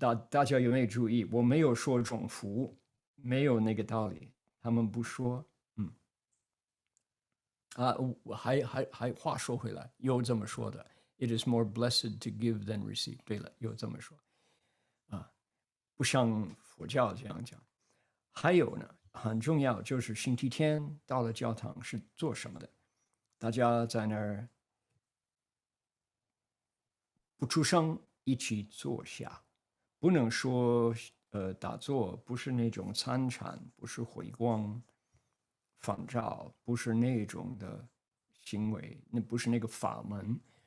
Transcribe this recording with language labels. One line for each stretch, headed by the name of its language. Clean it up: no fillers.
Chinese: 大家有没有注意？我没有说种福，没有那个道理，他们不说。我还话说回来，有这么说的 ，
English: It is more blessed to give than receive。
Chinese: 对了，有这么说不像佛教这样讲。还有呢，很重要就是星期天到了教堂是做什么的？大家在那儿不出声，一起坐下，不能说打坐，不是那种参禅，不是回光返照，不是那种的行为，那不是那个法门。